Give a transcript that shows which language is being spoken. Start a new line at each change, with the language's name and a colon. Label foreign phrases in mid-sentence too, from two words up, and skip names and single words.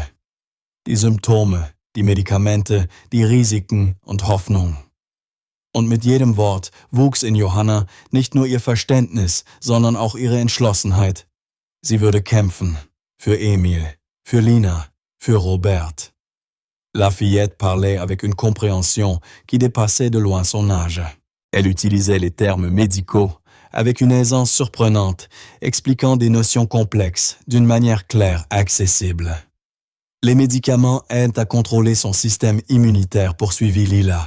German: Die Symptome, die Medikamente, die Risiken und Hoffnung. Und mit jedem Wort wuchs in Johanna nicht nur ihr Verständnis, sondern auch ihre Entschlossenheit. Sie würde kämpfen. Für Emil, für Lina, für Robert.
French: La fillette parlait avec une compréhension qui dépassait de loin son âge. Elle utilisait les termes médicaux avec une aisance surprenante, expliquant des notions complexes d'une manière claire, accessible. Les médicaments aident à contrôler son système immunitaire, poursuivit Lila.